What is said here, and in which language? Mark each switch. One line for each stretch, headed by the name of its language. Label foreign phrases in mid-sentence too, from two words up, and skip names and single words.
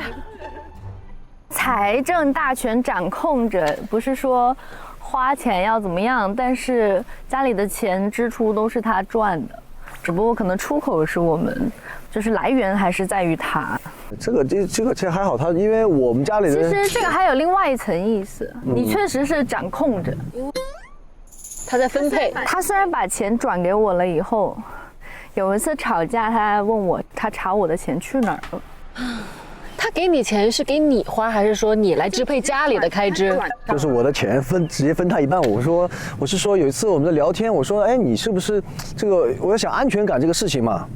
Chinese: 財政大權掌控者，不是說花錢要怎麼樣，但是家裡的錢支出都是他賺的，只不過可能出口是我們，就是來源還是在於他。這個其實還好，他因為我們家裡的。其實這個還有另外一層意思，你確實是掌控者，他在分配。他雖然把錢轉給我了以後，有一次吵架，他還問我，他查我的錢去哪兒了。他給你錢是給你花，還是說你來支配家裡的開支？就是我的錢直接分他一半。我是說有一次我們在聊天，我說，哎，你是不是這個？我在想安全感這個事情嘛。